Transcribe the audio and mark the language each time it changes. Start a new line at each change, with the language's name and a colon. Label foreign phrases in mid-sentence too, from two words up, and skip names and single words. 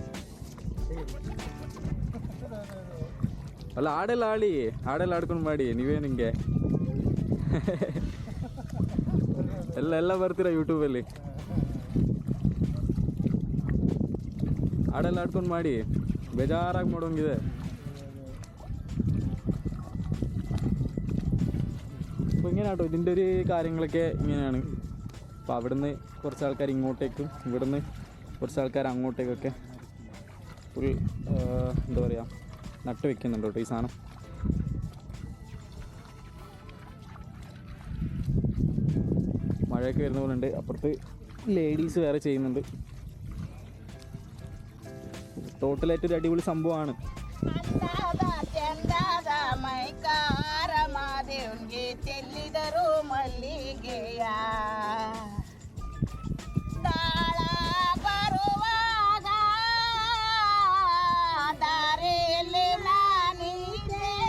Kannada: ಅಲ್ಲ ಹಾಡೆಲ್ಲ ಆಡ್ಕೊಂಡು ಮಾಡಿ ನೀವೇನು ಹಿಂಗೆ ಎಲ್ಲ ಬರ್ತೀರಾ ಯೂಟ್ಯೂಬಲ್ಲಿ? ಹಾಡೆಲ್ಲ ಆಡ್ಕೊಂಡು ಮಾಡಿ, ಬೇಜಾರಾಗಿ ಮಾಡೋಂಗಿದೆ.
Malayalam: അപ്പോൾ ഇങ്ങനെയാട്ടോ ഇതിൻ്റെ ഒരു കാര്യങ്ങളൊക്കെ ഇങ്ങനെയാണ്. അപ്പോൾ അവിടുന്ന് കുറച്ച് ആൾക്കാർ ഇങ്ങോട്ടേക്കും ഇവിടുന്ന് കുറച്ച് ആൾക്കാർ അങ്ങോട്ടേക്കൊക്കെ ഫുൾ എന്താ പറയുക നട്ട് വെക്കുന്നുണ്ട് കേട്ടോ ഈ സാധനം. മഴയൊക്കെ വരുന്ന പോലെ ഉണ്ട്. അപ്പുറത്ത് ലേഡീസ് വേറെ ചെയ്യുന്നുണ്ട്. ടോട്ടലായിട്ടൊരു അടിപൊളി സംഭവമാണ്.
Kannada: ದೇವ್ಗೆ ಚೆಲ್ಲಿದರು ಮಲ್ಲಿಗೆಯ ದಾಳ ಬರುವಾಗ ದಾರಿಯಲ್ಲಿ ನಾನಿದ್ದೆ